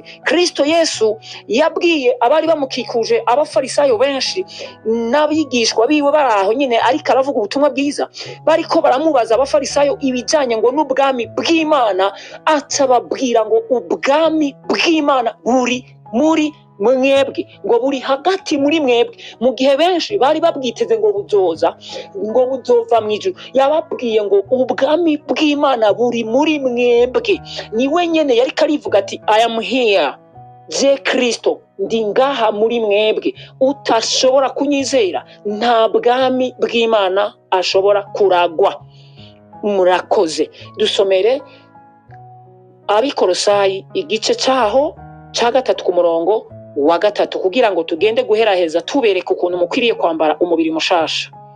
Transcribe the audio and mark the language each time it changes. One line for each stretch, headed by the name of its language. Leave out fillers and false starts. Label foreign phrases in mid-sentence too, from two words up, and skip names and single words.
Rundi: Kristo Yesu yabwiye abari bamukikuje abafarisayo benshi n'abigishwa biwe baraho nyine, ariko aravuga ubutumwa bwiza, bariko baramubaza abafarisayo ibijanye ngo n'ubwami bw'Imana, atababwira ngo ubwami bw'Imana buri muri mwebwe, ngo buri hagati muri mwebwe. Mu gihe benshi bari babwiteze ngo buzova mu ijuru, yababwiye ngo ubwami bw'Imana buri muri mwebwe. Niwe nyene yari karivuga ati
English: I am here,
Rundi: je Kristo ndi ngaha muri mwebwe. Utashobora kunyizera nta bwami bw'Imana ashobora kuragwa. Murakoze. Dusomere Abikorosayi igice cyaho cya 3 ku murongo wa 3 kugira ngo tugende guheraheza tubereke ukuntu mukwiriye kwambara umubiri mushasha.